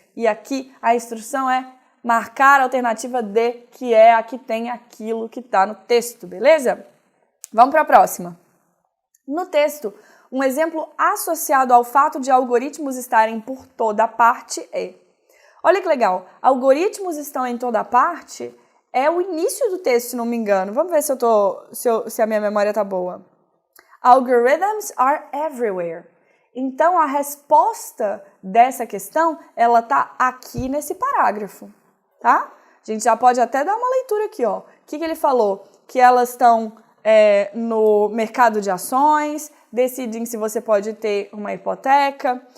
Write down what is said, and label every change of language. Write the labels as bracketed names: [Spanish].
[Portuguese] E aqui a instrução é marcar a alternativa D, que é a que tem aquilo que está no texto, beleza? Vamos para a próxima. No texto, um exemplo associado ao fato de algoritmos estarem por toda parte é... Olha que legal, algoritmos estão em toda parte é o início do texto, se não me engano. Vamos ver se a minha memória está boa. [English] Algorithms are everywhere. [Portuguese] Então, a resposta dessa questão, ela está aqui nesse parágrafo, tá? A gente já pode até dar uma leitura aqui, ó. O que ele falou? Que elas estão no mercado de ações, decidem se você pode ter uma hipoteca.